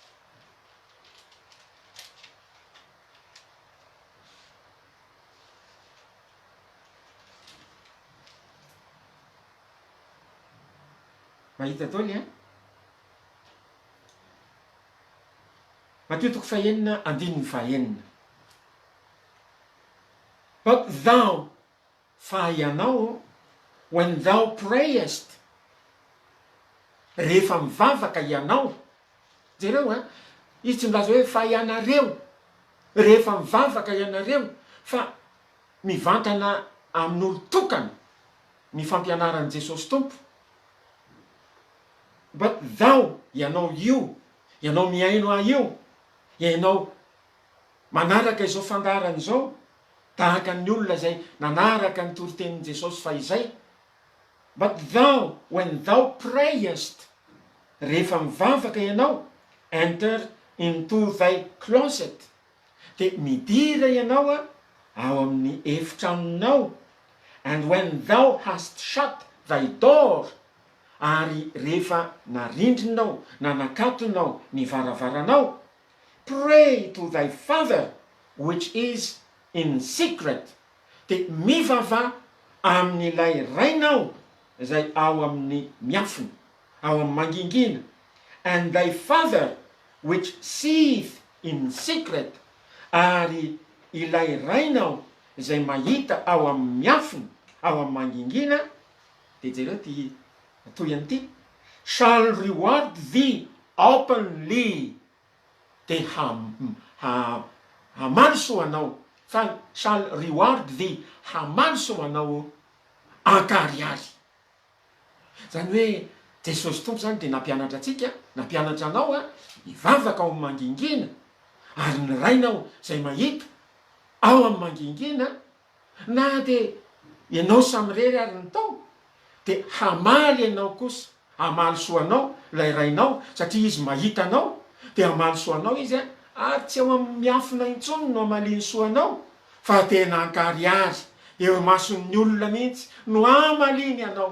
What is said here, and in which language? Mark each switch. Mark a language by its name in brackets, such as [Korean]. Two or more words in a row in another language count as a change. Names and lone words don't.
[Malagasy] Mahita taoly Matio toko fahaenina, andininy fahaenina. [English] But thou, [Malagasy] fa ianao, [English] when thou prayest, [Malagasy] rehefa mivavaka ianao, jereo izy tsy milaza hoe fa ianareo, rehefa mivavaka ianareo, fa mivantana amin'olo tokana ny fampianaran'i Jesosy Tompo. [English] But thou, [Malagasy] ianao io, ianao miaino io, ianao manaraka izao fandarany izao, tahaka ny olona zay nanaraka ny toritenin'i Jesosy fa izay. [English] But thou, when thou prayest, [Malagasy] rehefa mivavaka ianao, [English] enter into thy closet, [Malagasy] de midira ianao ao amin'ny efitranonao, [English] and when thou hast shut thy door, [Malagasy] ary rehefa narindrinao na nakatonao ny varavaranao, [English] pray to thy father which is in secret, [Malagasy] de mivava amin'ilay rainao zay ao amin'ny miafina, ao amin'ny mangingina, [English] and thy father which seeth in secret, [Malagasy] ary ilay rainao zay mahita ao amin'ny miafina, ao amin'ny mangingina, dia jereo ty toyany ity [English] shall reward thee openly, [Malagasy] dia hamanso anao, fa [English] shall reward thee, [Malagasy] hamanso anao ankariary. Zany hoe Jesosy tompo zany dia nampianatra atsika, nampianatra anao hivavaka ao amin'ny mangingina, ary ny rainao zay mahita ao amin'ny mangingina, na dia ianao samirery ary ny tao, dia hamaly ianao kosa, hamaly soanao ilay rainao, satria izy mahita anao, dia hamaly soanao izy ary tsy ao amin'ny miafina intsony no hamaliny soanao, fa tena ankariary eo mason'ny olona mihitsy no hamaliny anao.